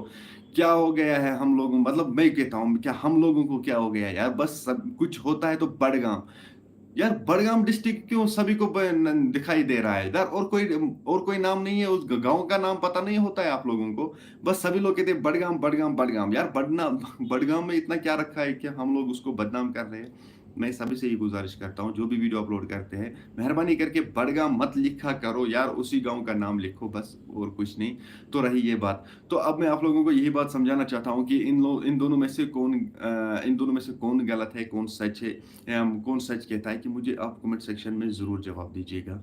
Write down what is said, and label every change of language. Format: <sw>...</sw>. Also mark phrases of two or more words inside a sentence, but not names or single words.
<hi>क्या हो गया है हम लोगों, मतलब मैं कहता हूँ, क्या हम लोगों को क्या हो गया है यार? बस सब कुछ होता है तो बडगाम। यार बडगाम डिस्ट्रिक्ट क्यों सभी को दिखाई दे रहा है? इधर और कोई नाम नहीं है, उस गांव का नाम पता नहीं होता है आप लोगों को? बस सभी लोग कहते हैं बडगाम, बडगाम, बडगाम। यार बडगाम में इतना क्या रखा है कि हम लोग उसको बदनाम कर रहे हैं? मैं सभी से ये गुजारिश करता हूँ, जो भी वीडियो अपलोड करते हैं, मेहरबानी करके बडगाम मत लिखा करो यार, उसी गांव का नाम लिखो बस, और कुछ नहीं। तो रही ये बात। तो अब मैं आप लोगों को यही बात समझाना चाहता हूँ कि इन दोनों में से कौन गलत है, कौन सच है, कौन सच कहता है, कि मुझे आप कमेंट सेक्शन में ज़रूर जवाब दीजिएगा।</hi>